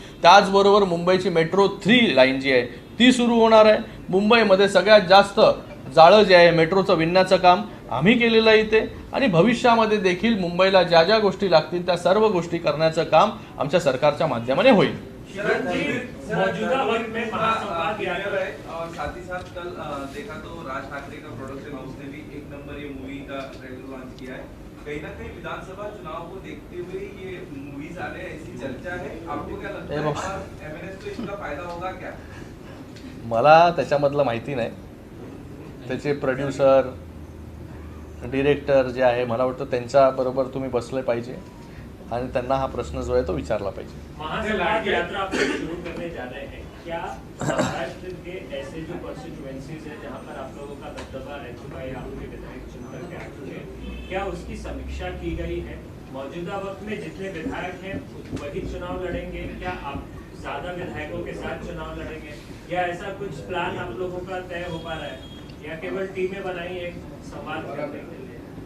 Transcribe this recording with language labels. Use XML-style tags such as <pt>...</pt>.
<mr>त्याचबरोबर मुंबईची metro 3 line जी आहे ती सुरू होणार आहे। मुंबईमध्ये सगळ्यात जास्त जाळं जे आहे मेट्रोचं विणण्याचं काम आम्ही केलेलं आहे इथे आणि भविष्यामध्ये देखील मुंबईला ज्या ज्या गोष्टी लागतील त्या सर्व गोष्टी करण्याचं काम आमच्या सरकारच्या माध्यमाने होईल.</mr> <hi>मौजूदा वक्त में महासंवाद यात्रा है और साथ ही साथ कल देखा तो राज ठाकरे का प्रोडक्शन हाउस ने भी एक नंबर ये मूवी का ट्रेलर लॉन्च किया है. कहीं ना कहीं विधानसभा चुनाव को देखते हुए ये मूवीज आने ऐसी चर्चा है. आपको क्या लगता है एमएनएस को इसका फायदा होगा क्या?</hi> <mr>मला त्याच्यामधलं माहिती नाही. त्याचे प्रोड्युसर डिरेक्टर जे आहे मला वाटतं त्यांच्याबरोबर तुम्ही बसले पाहिजे आणि त्यांना हा प्रश्न जो आहे तो विचारला पाहिजे.</mr> <hi>महासंवाद यात्रा आप लोग शुरू करने जा रहे हैं, क्या महाराष्ट्र के ऐसे जो कॉन्स्टिट्यूएंसीज है जहां पर आप लोगों का दबदबा रह चुका है, आपके विधायक चुन करके आ चुके हैं, क्या उसकी समीक्षा की गई है? मौजूदा वक्त में जितने विधायक हैं वही चुनाव लड़ेंगे, क्या आप ज्यादा विधायकों के साथ चुनाव लड़ेंगे, या ऐसा कुछ प्लान आप लोगों का तय हो पा रहा है, या केवल टीमें बनाई एक संवाद करने के लिए?</hi>